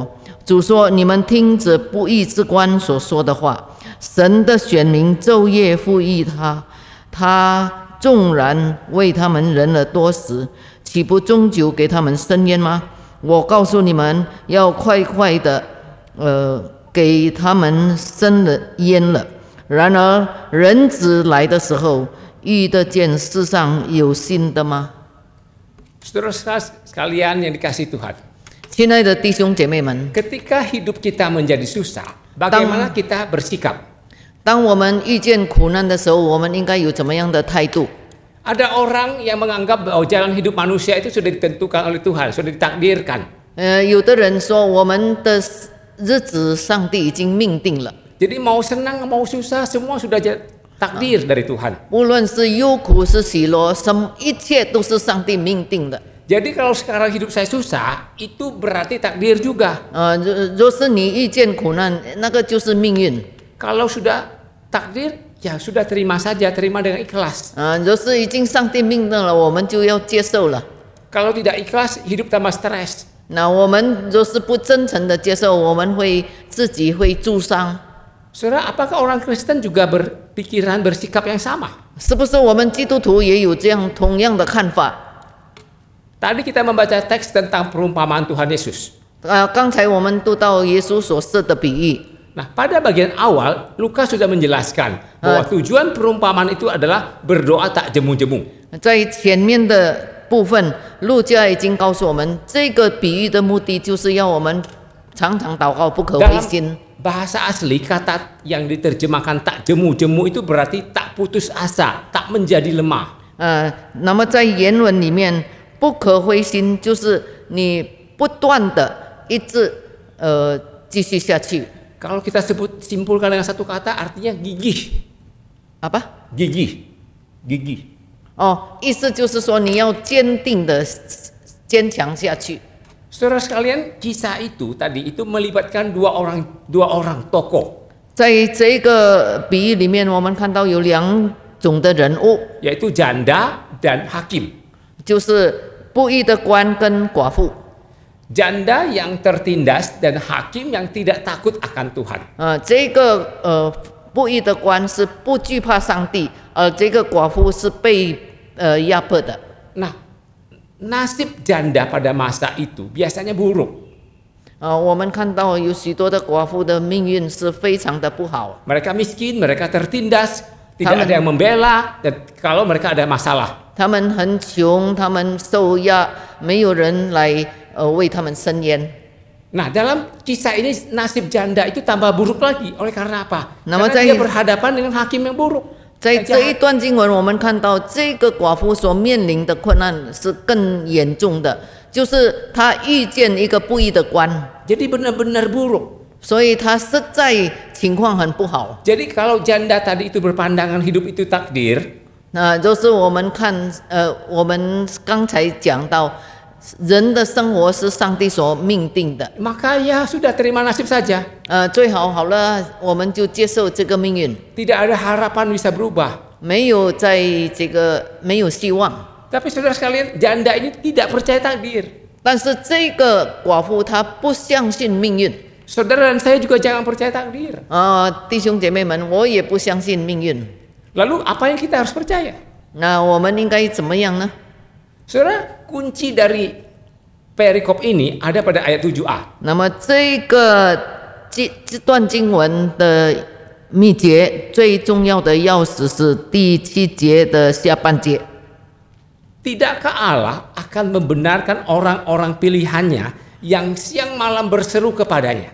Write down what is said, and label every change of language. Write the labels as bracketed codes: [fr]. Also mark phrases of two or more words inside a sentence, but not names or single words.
[zh] 主说：“你们听着不义之官所说的话，神的选民昼夜服役他纵然为他们忍了多时，岂不终究给他们伸冤吗？我告诉你们，要快快的给他们伸了冤了。然而人子来的时候，遇得见世上有信的吗？” [id] Saudara sekalian yang dikasihi Tuhan, [zh] 亲爱的弟兄姐妹们， [id] ketika hidup kita menjadi susah, bagaimana kita bersikap? [zh] 当我们遇见苦难的时候，我们应该有怎么样的态度？ [id] Ada orang yang menganggap bahwa jalan hidup manusia itu sudah ditentukan oleh Tuhan, sudah ditakdirkan. [zh] 有的人说我们的日子上帝已经命定了， [id] Jadi mau senang mau susah semua sudah takdir dari Tuhan. [zh] 无论是忧苦是喜乐，一切都是上帝命定的。 [id] Jadi kalau sekarang hidup saya susah, itu berarti takdir juga. [zh] 若是你遇见苦难，那个就是命运。 [id] Kalau sudah takdir, ya sudah terima saja, terima dengan ikhlas. [zh] 若是已经上帝命定了，我们就要接受了。 [id] Kalau tidak ikhlas, hidup tambah stres. [zh] 那我们若是不真诚的接受，我们自己会受伤。 [id] Saudara, apakah orang Kristen juga berpikiran bersikap yang sama? [zh] 是不是我们基督徒也有这样同样的看法？ [id] Tadi kita membaca teks tentang perumpamaan Tuhan Yesus. [zh] 刚才我们读到耶稣所设的比喻。 [id] Nah, pada bagian awal, Lukas sudah menjelaskan bahwa tujuan perumpamaan itu adalah berdoa tak jemu-jemu. [zh] 在前面的部分，路加已经告诉我们，这个比喻的目的就是要我们常常祷告，不可灰心。 [id] Bahasa asli kata yang diterjemahkan tak jemu-jemu itu berarti tak putus asa, tak menjadi lemah. [zh] 那么在原文里面，不可灰心就是你不断的一直继续下去。 [id] Kalau kita simpulkan dengan satu kata, artinya gigih. Apa? Gigih. [zh] 意思就是说你要坚定的坚强下去。 [id] Saudara sekalian, kisah itu tadi itu melibatkan dua orang tokoh. [zh] 在这个比喻里面，我们看到有2种的人物， [id] yaitu janda dan hakim. [zh] 就是不义的官跟寡妇。 [id] Janda yang tertindas dan hakim yang tidak takut akan Tuhan. [zh] 这个不义的官是不惧怕上帝，而这个寡妇是被压迫的。 [id] Nah, nasib janda pada masa itu biasanya buruk. [zh] 我们看到有许多的寡妇的命运是非常的不好。 [id] Mereka miskin, mereka tertindas, tidak ada yang membela, dan kalau mereka ada masalah. [zh] 他们很穷，他们受压，没有人来为他们伸冤。 [id] Nah, dalam kisah ini nasib janda itu tambah buruk lagi. Oleh karena apa? Nama Karena dia berhadapan dengan hakim yang buruk. [zh] 在这一段经文，我们看到这个寡妇所面临的困难是更严重的，就是她遇见一个不义的官， [id] Jadi benar-benar buruk. [zh] 所以她实在情况很不好。 [id] Jadi kalau janda tadi itu berpandangan hidup itu takdir, [zh] 就是我们看，我们刚才讲到，人的生活是上帝所命定的， [id] maka ya sudah terima nasib saja. [zh] 最好了，我们就接受这个命运， [id] Tidak ada harapan bisa berubah. [zh] 没有希望。 [id] Tapi saudara sekalian, janda ini tidak percaya takdir. [zh] 但是这个寡妇她不相信命运。 [id] Saudara dan saya juga jangan percaya takdir. [zh] 弟兄姐妹们，我也不相信命运。 [id] Lalu apa yang kita harus percaya? [zh] 那我们应该怎么样呢？ [id] Saudara, kunci dari perikop ini ada pada ayat 7a. [zh] 那么这段经文的秘诀最重要的钥匙是第7节的下半节。 [id] Tidakkah Allah akan membenarkan orang-orang pilihannya yang siang malam berseru kepadanya?